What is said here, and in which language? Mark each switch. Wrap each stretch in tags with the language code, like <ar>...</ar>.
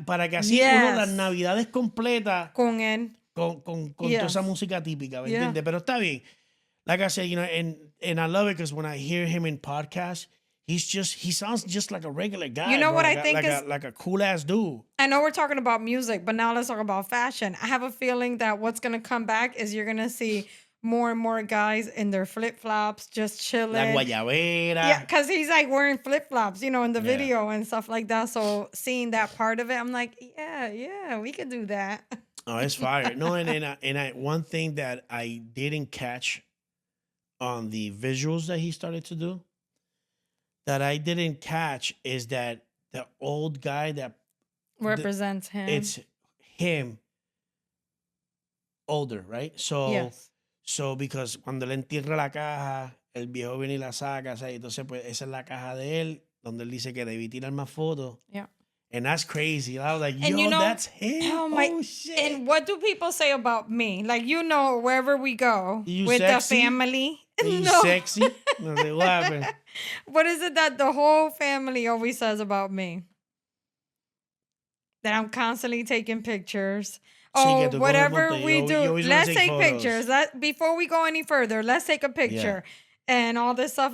<es>Para que así uno las navidades completas con él. Con toda esa música típica, ¿me entiendes? Pero está bien.</es> <en>Like I said, you know, and I love it because when I hear him in podcasts, he sounds just like a regular guy. You know bro. what I think is like a cool ass dude. I know we're talking about music, but now let's talk about fashion. I have a feeling that what's gonna come back is you're gonna see more and more guys in their flip flops, just chilling. La guayabera. Yeah, because he's like wearing flip flops, you know, in the video and stuff like that. So seeing that part of it, I'm like, yeah, we could do that. Oh, it's fire. No, and one thing that I didn't catch on the visuals that he started to do, that I didn't catch, is that the old guy that represents him. It's him older, right? So because</en> <es>cuando le entierra la caja, el viejo viene y la saca, ¿sabes? Entonces pues esa es la caja de él, donde él dice que debí tirar más fotos.</es> <en>Yeah. And that's crazy. I was like, and yo, that's him. Oh, shit. And what do people say about me? Like, you know, wherever we go you with sexy? The family. You sexy?</en> <es>No sé,</es> <en>what happened? What is it that the whole family always says about me? That I'm constantly taking pictures. Oh, whatever we do, let's take pictures. Before we go any further, let's take a picture. and all this stuff.</en>